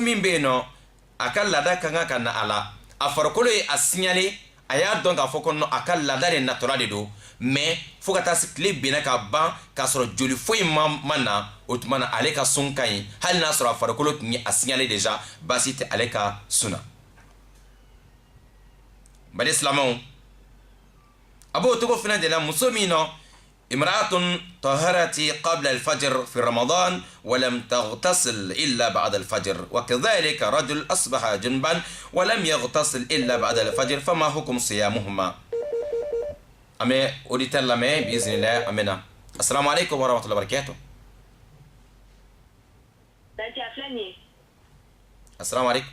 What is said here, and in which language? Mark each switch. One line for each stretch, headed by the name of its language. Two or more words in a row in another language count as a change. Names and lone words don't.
Bambara: min bɛ yen nɔ a ka laada ka kan ka na a la a farikolo ye a signalé a y'a dɔn k'a fɔ ko a ka laada de natɔla de don mɛ fo ka taa se tile binna ka ban k'a sɔrɔ joli foyi ma na o tuma na ale ka sun ka ɲi hali n'a sɔrɔ a farikolo tun ye a
French: signalé déjà
Bambara: baasi tɛ ale ka sun na bali silamɛw a b'o togo fana de la muso min nɔ
Arabic: امرأة طهرت قبل الفجر في رمضان ولم تغتسل إلا بعد الفجر وكذلك رجل أصبح جنبا ولم يغتسل إلا بعد الفجر فما حكم صيامهما أمي أريد لما بإذن الله أمنا السلام عليكم ورحمة الله وبركاته السلام عليكم